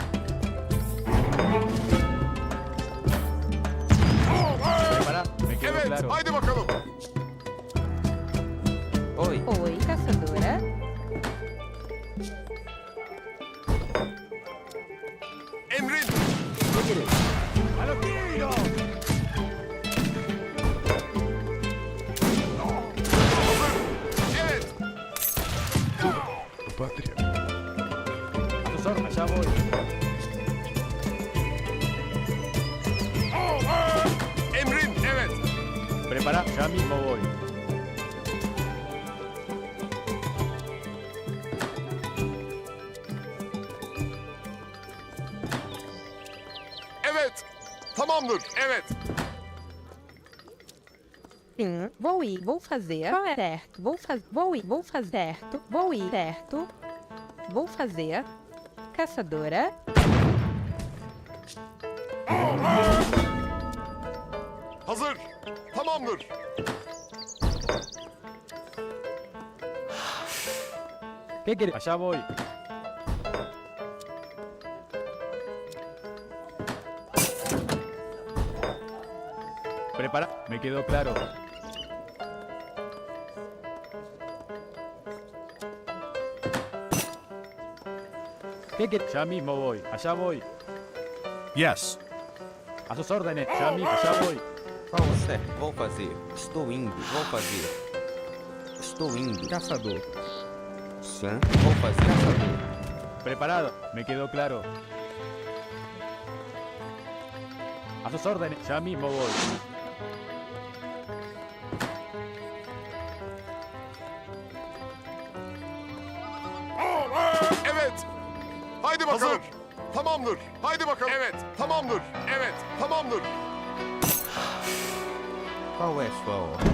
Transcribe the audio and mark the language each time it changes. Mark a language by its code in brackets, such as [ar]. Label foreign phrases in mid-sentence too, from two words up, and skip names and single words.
[es] Preparado. Me quedo claro. [tr] Haydi bakalım. [pt] Oi, Oi. Caçadora. [tr] Emrin. [es] ¡A los tiros! [tr] Evet. [es] A sus órdenes. Allá voy. Prepara, ya mismo voy. [tr] Evet. Tamamdır. Evet. [pt] Sim, vou ir, vou fazer. Qual é certo? Vou ir, vou fazer certo. Vou ir, certo. Vou fazer. Caçadora. [tr] Hazır. Tamamdır. [es] ¿Qué querés? Allá voy. Prepara, me quedó claro. ¿Qué querés? Ya mismo voy, allá voy. Yes. A sus órdenes, ya mismo, allá voy. [pt] Qual o certo? Vou fazer. Estou indo. Vou fazer. Estou indo. Caçador. Sim. Vou fazer. Caçador. [es] Preparado, me quedó claro. A sus órdenes, ya mismo voy. [tr] Evet. Haydi bakalım. Hazır. Tamamdır. Haydi bakalım. Evet. Tamamdır. Evet. Tamamdır. [pt] Qual é sua ordem?